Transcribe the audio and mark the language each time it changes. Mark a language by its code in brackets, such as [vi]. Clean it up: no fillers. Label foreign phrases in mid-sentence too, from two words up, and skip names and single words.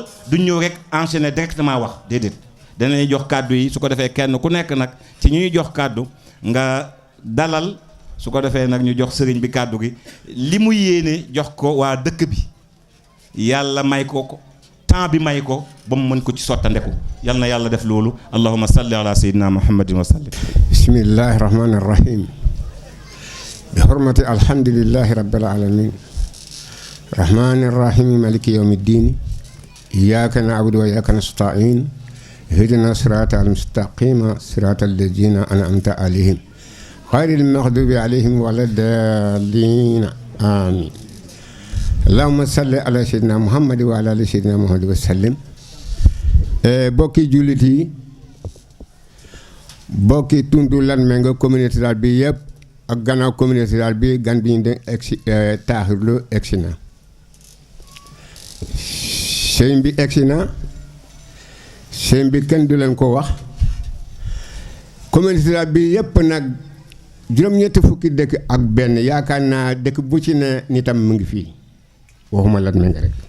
[wo] duñ ñëw rek [fr] enchaîner directement [wo] wax déedéet danañuy jox kàddu yi su ko defee kenn ku nekk nag ci ñuy jox kàddu nga dalal su ko defee nag ñu jox sëriñ bi kàddu gi li mu yéene jox ko waa dëkk bi yàlla may ko temps bi may ko ba mu mën ko ci sottandeku yal na yàlla def loolu [ar] اللهم صل على سيدنا محمد وسلم. بسم الله الرحمن الرحيم بحرمة الحمد لله رب العالمين الرحمن الرحيم مالك يوم الدين إياك نعبد وإياك نستعين اهدنا الصراط المستقيم صراط الذين أنعمت عليهم غير المغضوب عليهم ولا الضالين آمين اللهم صل على سيدنا محمد وعلى آل سيدنا محمد وسلم. [wo] bokki jullit yi bokki tundu Latmingué [fr] communauté rurale [wo] bi yëpp ak gannaaw [fr] communauté rurale [wo] bi gan bi ñu de egsi taaxirlu egsi na sëñ bi egsi na sëñ bi kenn du leen ko wax [fr] communauté rurale [wo] bi yëpp nag juróom-ñetti fukki dëkk ak benn yaakaar naa dëkk bu ci ne nitam mu ngi fii waxuma Latmingué rek